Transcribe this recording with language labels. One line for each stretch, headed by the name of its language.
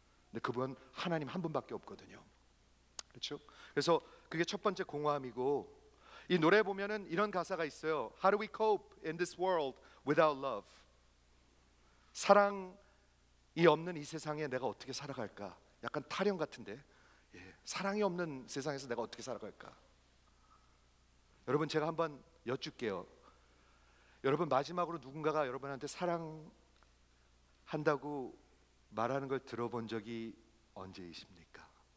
Korean: 근데 그분 하나님 한 분밖에 없거든요. 그렇죠? 그래서 그게 첫 번째 공허함이고, 이 노래 보면은 이런 가사가 있어요.
English: How do we cope in this world without love?
Korean: 사랑이 없는 이 세상에 내가 어떻게 살아갈까? 약간 타령 같은데, 사랑이 없는 세상에서 내가 어떻게 살아갈까? 여러분, 제가 한번 여쭐게요. 여러분, 마지막으로 누군가가 여러분한테 사랑한다고 말하는 걸 들어본 적이 언제이십니까?